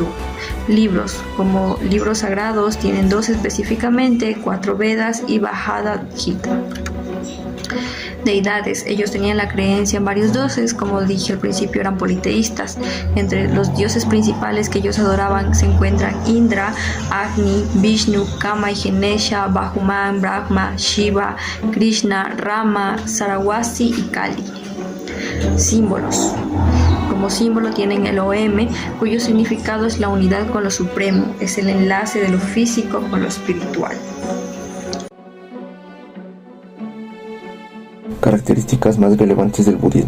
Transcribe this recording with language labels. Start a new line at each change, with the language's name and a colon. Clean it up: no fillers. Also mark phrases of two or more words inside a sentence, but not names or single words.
Spanish: Libros, como libros sagrados, tienen 2 específicamente, 4 Vedas y Bhagavad Gita. Deidades, ellos tenían la creencia en varios dioses, como dije al principio eran politeístas. Entre los dioses principales que ellos adoraban se encuentran Indra, Agni, Vishnu, Kama y Ganesha, Bahuman, Brahma, Shiva, Krishna, Rama, Saraswati y Kali. Símbolos. Como símbolo tienen el OM, cuyo significado es la unidad con lo supremo, es el enlace de lo físico con lo espiritual. Características más relevantes del budismo.